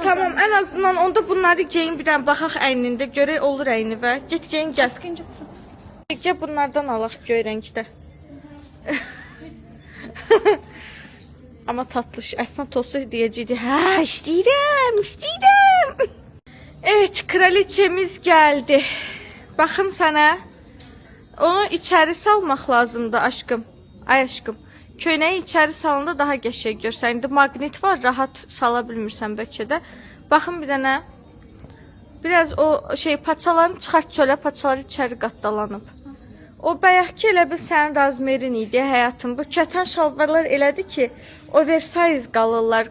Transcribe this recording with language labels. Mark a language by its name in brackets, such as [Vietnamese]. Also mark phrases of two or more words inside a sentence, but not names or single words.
[Azerbaijani] Tamam, ən azından onda bunları geyin bir dənə baxaq əynində, görək olur əyni və get geyin gəl. Sıkın götürüm. Gəl bunlardan alaq göy rəngdə. Amma tatlış, əslində tosu deyəcəkdi. Hə, istəyirəm. [Turkish] Evet, kraliçemiz geldi. [Azerbaijani] Baxım sana. Onu içeri salmaq lazımdı aşkım. Ay aşkım. Köynəyi içeri salanda daha qəşəng görsən. İndi maqnit var, rahat sala bilmirsən bəlkə də. Baxın bir dənə. Biraz o paçalarını çıxart çölə, paçaları içeri qatdalanıb. O bayaqki elə bir sənin razmerin idi həyatım. Bu kətan şalvarlar elədi ki, oversize qalırlar.